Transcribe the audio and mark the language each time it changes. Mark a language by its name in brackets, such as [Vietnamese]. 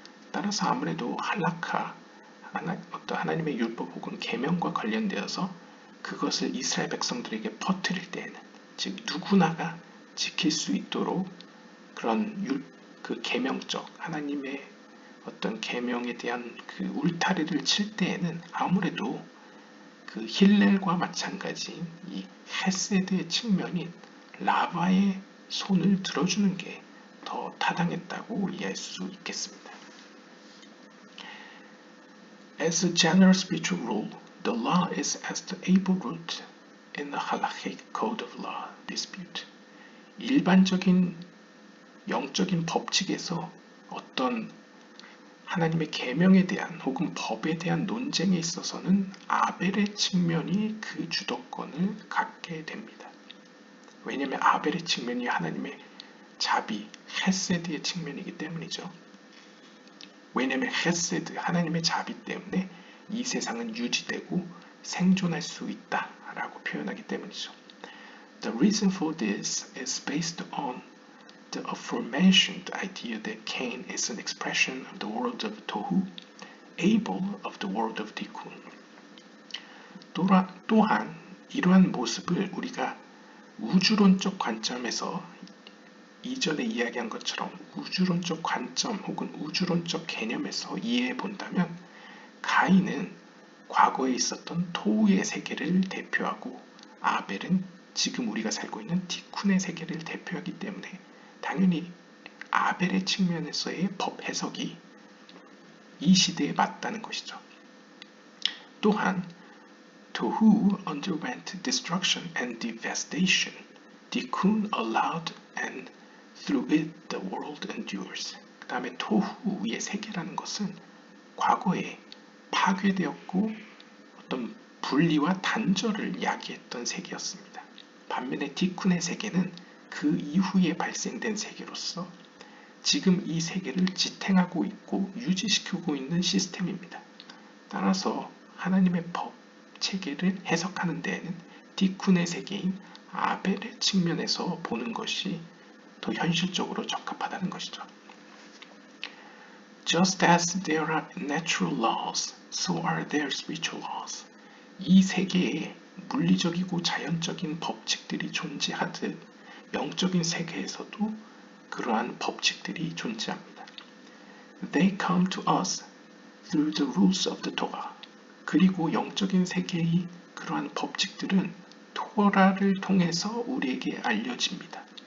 [Korean] 따라서 아무래도 할라카, 어떤 하나님의 율법 혹은 계명과 관련되어서 그것을 이스라엘 백성들에게 퍼뜨릴 때에는, 즉 누구나가 지킬 수 있도록 그런 그 계명적 하나님의 어떤 계명에 대한 그 울타리를 칠 때에는 아무래도 그 힐렐과 마찬가지인 이 헤세드의 측면인 라바의 손을 들어주는 게 더 타당했다고 이해할 수 있겠습니다. [English] As a general spiritual rule, the law is as the able root in the halakhic code of law dispute. [Korean] 일반적인 영적인 법칙에서 어떤 하나님의 계명에 대한 혹은 법에 대한 논쟁에 있어서는 아벨의 측면이 그 주도권을 갖게 됩니다. 왜냐하면 아벨의 측면이 하나님의 자비, 헤세드의 측면이기 때문이죠. 왜냐하면 헤세드, 하나님의 자비 때문에 이 세상은 유지되고 생존할 수 있다라고 표현하기 때문이죠. [English] The reason for this is based on the aforementioned idea that Cain is an expression of the world of Tohu, Abel of the world of Tikkun. [Korean] 또한 이러한 모습을 우리가 우주론적 관점에서 이전에 이야기한 것처럼 우주론적 관점 혹은 우주론적 개념에서 이해해 본다면 가인은 과거에 있었던 토우의 세계를 대표하고 아벨은 지금 우리가 살고 있는 티쿤의 세계를 대표하기 때문에 당연히 아벨의 측면에서의 법 해석이 이 시대에 맞다는 것이죠. 또한 [English] Tohu underwent destruction and devastation, tikkun allowed and through it the world endures. [Korean] 그 다음에 토후의 세계라는 것은 과거에 파괴되었고 어떤 분리와 단절을 야기했던 세계였습니다. 반면에 티쿤의 세계는 그 이후에 발생된 세계로서 지금 이 세계를 지탱하고 있고 유지시키고 있는 시스템입니다. 따라서 하나님의 법 체계를 해석하는 데에는 티쿤의 세계인 아벨의 측면에서 보는 것이 더 현실적으로 적합하다는 것이죠. [English] Just as there are natural laws, so are there spiritual laws. [Korean] 이 세계에 물리적이고 자연적인 법칙들이 존재하듯 영적인 세계에서도 그러한 법칙들이 존재합니다. [English] They come to us through the rules of the Torah. [Korean] 그리고 영적인 세계의 그러한 법칙들은 토라를 통해서 우리에게 알려집니다.